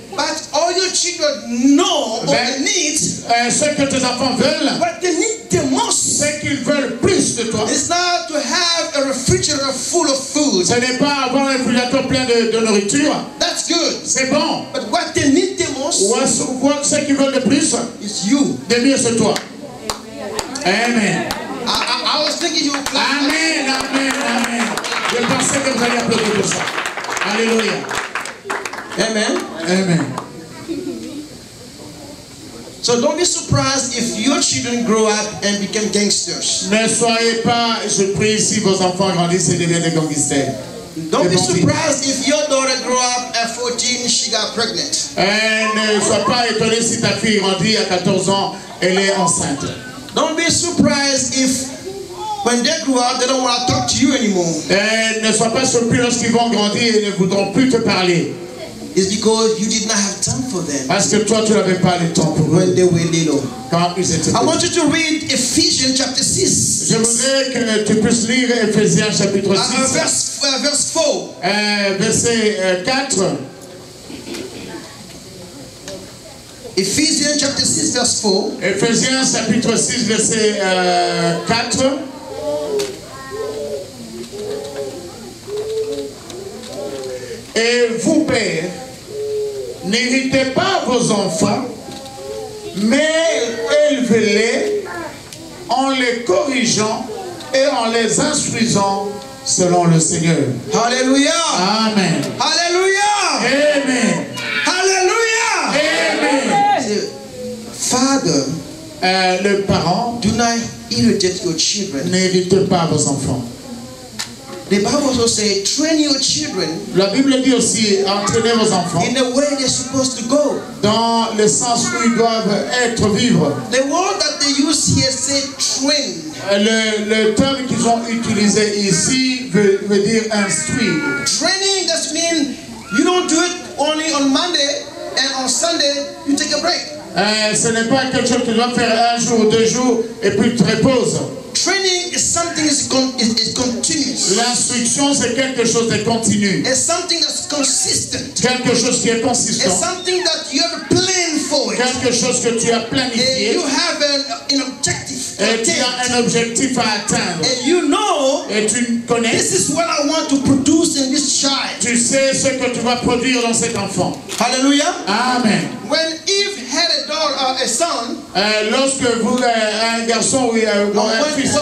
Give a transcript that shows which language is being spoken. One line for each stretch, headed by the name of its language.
English: But all your children know or need.
French: Ce que tes enfants veulent.
English: What they need the most.
French: Ce qu'ils veulent plus de toi.
English: It's not to have a refrigerator full of food.
French: Ce n'est pas avoir un réfrigérateur plein de nourriture.
English: That's good.
French: C'est bon.
English: But what they need the most.
French: Ce qu'ils veulent le plus.
English: Is you.
French: De mieux c'est toi. Amen.
English: I was thinking you would clap. Amen, amen, amen.
French: Je pensais que vous alliez applaudir pour ça. Alléluia. Amen. Amen.
English: So don't be surprised if your children grow up and become gangsters.
French: Ne soyez pas surpris si vos enfants grandissent et deviennent des gangsters.
English: Don't be surprised if your daughter grew up at 14, she got pregnant.
French: Ne sois pas étonné si ta fille grandit à 14 ans, elle est enceinte.
English: Don't be surprised if when they grow up, they don't want to talk to you anymore.
French: Ne sois pas surpris lorsqu'ils vont grandir et ne voudront plus te parler.
English: It's because you did not have time for them.
French: Parce que toi, tu n'avais pas le temps pour eux.
English: When they were little.
French: Quand ils étaient
English: I want you to read Ephesians chapter 6.
French: Je voudrais que tu puisses lire Ephésiens chapitre 6.
English: Verse 4.
French: Verset 4.
English: Ephesians chapter 6 verse 4.
French: Ephésiens chapitre 6 verset 4. Et vous, pères, n'héritez pas vos enfants, mais élevez-les en les corrigeant et en les instruisant selon le Seigneur. Hallelujah. Amen. Hallelujah. Amen. Hallelujah. Amen.
English: Father,
French: le parent,
English: do not irritate your children.
French: N'héritez pas vos enfants.
English: The Bible also says, train your children.
French: La Bible dit aussi, entraînez vos enfants
English: in the way they're supposed to go.
French: Dans le sens où ils doivent être vivre.
English: The word that they use here say train.
French: Le terme qu'ils ont utilisé ici veut dire instruire.
English: Training does mean you don't do it only on Monday and on Sunday you take a break.
French: Ce n'est pas quelque chose que tu dois faire un jour ou 2 jours et puis tu te reposes.
English: Training is something is continuous.
French: L'instruction c'est quelque chose de continu.
English: It's something that's that's consistent.
French: Quelque chose qui est
English: It's
French: consistant.
English: something that you have a plan for it.
French: Quelque chose que tu as
English: And
French: planifié.
English: you have an objective to
French: Et tu
English: attain.
French: as un objectif à atteindre.
English: And you know,
French: Et tu connais.
English: this is what I want to produce in this child.
French: Tu sais ce que tu vas produire dans cet enfant. Hallelujah. Amen.
English: When Eve had a daughter, a son,
French: Lorsque vous, un garçon ou un fils.